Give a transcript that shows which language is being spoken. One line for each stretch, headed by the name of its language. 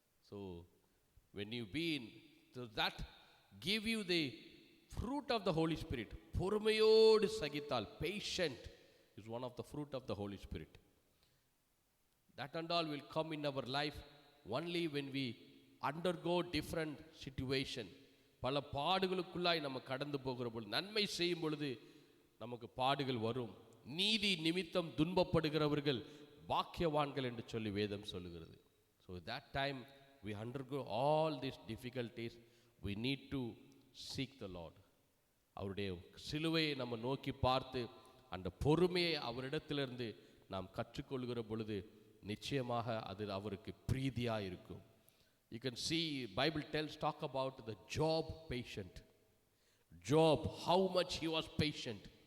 English: So when you be in, so that give you the fruit of the Holy Spirit.
Tamil: பொறுமையோடு சகித்தால்,
English: patient is one of the fruit of the Holy Spirit. That and all will come in our life only when we undergo different situation.
Tamil: பல பாடுகளுக்குள்ளாய் நம்ம கடந்து போகிற பொழுது, நன்மை செய்யும் பொழுது நமக்கு பாடுகள் வரும். நீதி நிமித்தம் துன்பப்படுகிறவர்கள் பாக்கியவான்கள் என்று சொல்லி வேதம் சொல்லுகிறது.
English: So that time we undergo all these difficulties, we need to seek the Lord.
Tamil: அவருடைய சிலுவையை நம்ம நோக்கி பார்த்து அந்த பொறுமையை அவரிடத்திலிருந்து நாம் கற்றுக்கொள்கிற பொழுது நிச்சயமாக அது அவருக்கு பிரீதியாக இருக்கும்.
English: You can see Bible talk about the Job patient. Job, how much he was patient.